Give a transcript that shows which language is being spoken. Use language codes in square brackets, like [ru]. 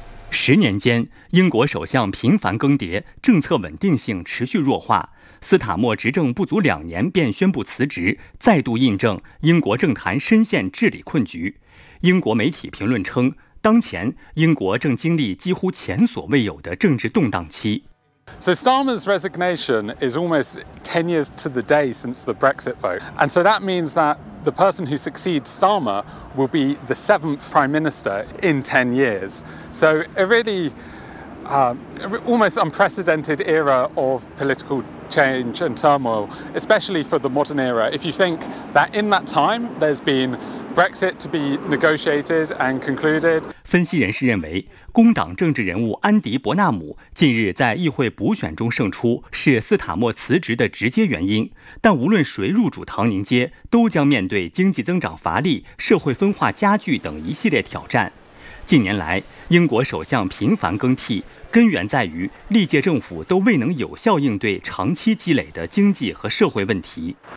[zh] 10年间，英国首相频繁更迭，政策稳定性持续弱化。斯塔默执政不足2年便宣布辞职，再度印证英国政坛深陷治理困局。英国媒体评论称，当前英国正经历几乎前所未有的政治动荡期。 [en] So Starmer's resignation is almost 10 years to the day since the Brexit vote. And so that means that the person who succeeds Starmer will be the 7th Prime Minister in 10 years. So a really almost unprecedented era of political change and turmoil, especially for the modern era. If you think that in that time there's been Brexit to be negotiated and concluded. [zh] 分析人士认为，工党政治人物安迪·伯纳姆近日在议会补选中胜出，是斯塔默辞职的直接原因。但无论谁入主唐宁街，都将面对经济增长乏力、社会分化加剧等一系列挑战。近年来，英国首相频繁更替，根源在于历届政府都未能有效应对长期积累的经济和社会问题。